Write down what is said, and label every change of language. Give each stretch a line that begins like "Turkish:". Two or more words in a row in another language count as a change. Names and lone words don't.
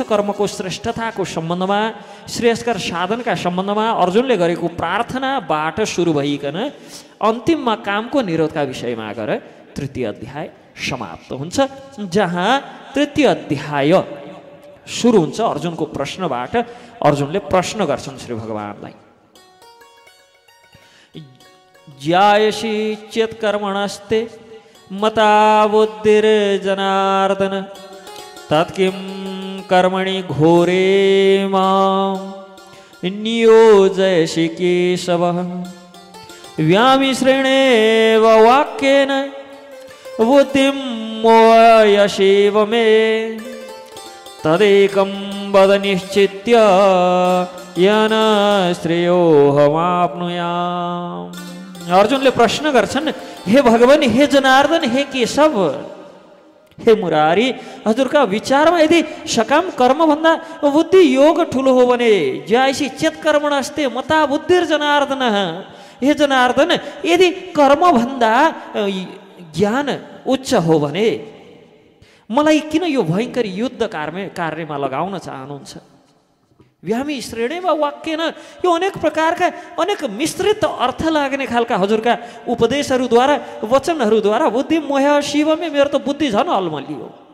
Nepali: कर्मको श्रेष्ठताको सम्बन्धमा, श्रेयस्कर साधनका सम्बन्धमा अर्जुनले गरेको प्रार्थनाबाट सुरु भइकन अन्तिममा कामको निरोधका विषयमा गएर तृतीय अध्याय समाप्त हुन्छ। जहाँ तृतीय अध्याय सुरु हुन्छ अर्जुनको प्रश्नबाट। अर्जुनले प्रश्न गर्छन् श्री भगवानलाई,
Sanskrit: ज्यायसी चेत्कर्मणस्ते मता बुद्धिर्जनार्दन तत्किं कर्मणि घोरे मां नियोजयसि केशव व्यामिश्रेणेव वाक्येन बुद्धिं मोहयसीव मे तदेकं वद निश्चित्य येन श्रेयोऽहमाप्नुयाम्।
Nepali: अर्जुनले प्रश्न गर्छन्, हे भगवान, हे जनार्दन, हे केशव, हे मुरारी, हजुरका विचारमा यदि सकाम कर्मभन्दा बुद्धि योग ठुलो हो भने
Sanskrit: ज्यायसी चेत्कर्मणस्ते मता बुद्धिर्जनार्दन,
Nepali: हे जनार्दन, यदि कर्मभन्दा ज्ञान उच्च हो भने मलाई किन यो भयङ्कर युद्ध कार्यमा लगाउन चाहनुहुन्छ?
Sanskrit: व्यामी श्रेणीमा वाक्यन,
Nepali: यो अनेक प्रकारका अनेक मिश्रित अर्थ लाग्ने खालका हजुरका उपदेशहरूद्वारा, वचनहरूद्वारा
Sanskrit: बुद्धि मोह शिवमे,
Nepali: मेरो त बुद्धि झन् अलमलियो।